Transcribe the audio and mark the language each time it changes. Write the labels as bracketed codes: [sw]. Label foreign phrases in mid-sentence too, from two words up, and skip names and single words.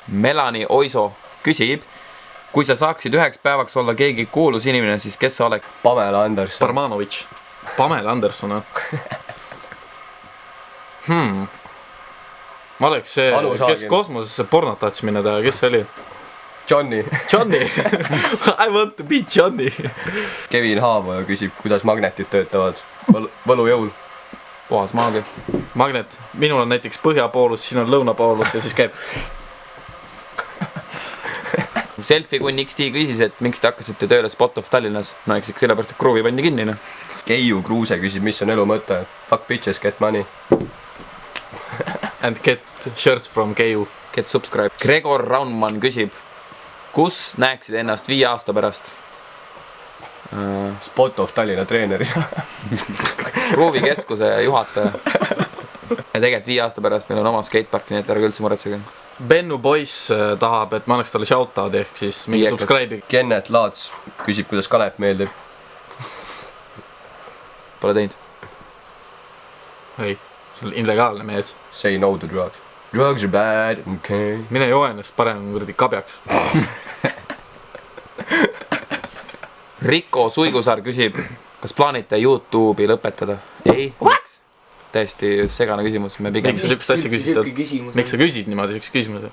[et] Melanie Oiso küsib, kui sa saaksid 1 päevaks olla keegi kuulus inimene, siis kes sa oleks? Pamela Anderson. Parmanovitš. Pamela Anderson, Ma oleks see, kes kosmosesse pornot tahtis minna teha, kes see oli? Johnny. [en] I want to be Johnny. [et] Kevin Haavoja küsib, kuidas magnetid töötavad võlujõul. Puhas maagia. Magnet. Minul on näiteks põhjapoolus, siin on lõunapoolus ja siis käib. Selfie kun XT küsis, et miks te hakkasite tööle Spot of Tallinnas? No eks sellepärast, et kruuvi pandi kinni. Keiu Kruuse küsib, mis on elu mõte? [en] Fuck bitches, get money. And get shirts from Keiu. Get subscribe. [et] Gregor Raunmann küsib, kus näeksid ennast 5 aasta pärast? Spot of Tallinna treenerina. Kruuvikeskuse juhataja. Ja tegelikult 5 aasta pärast meil on oma skatepark, nii et ärge üldse muretsege. Bennu Boys tahab, et ma annaks talle shoutout ehk siis mingi subscribe'i. Kennet Laats küsib, kuidas kanep meeldib. Pole teinud. Ei, see on illegaalne mees. [en] Say no to drugs. Drugs are bad, okay. [et] Mine joo ennast parem kuradi kabjaks. Riko Suigusaar küsib, kas plaanite YouTube'i lõpetada? Ei, miks? Täiesti segane küsimus, me pigem... Miks sa sükst asja küsid? Miks sa küsid niimoodi sükst küsimuse?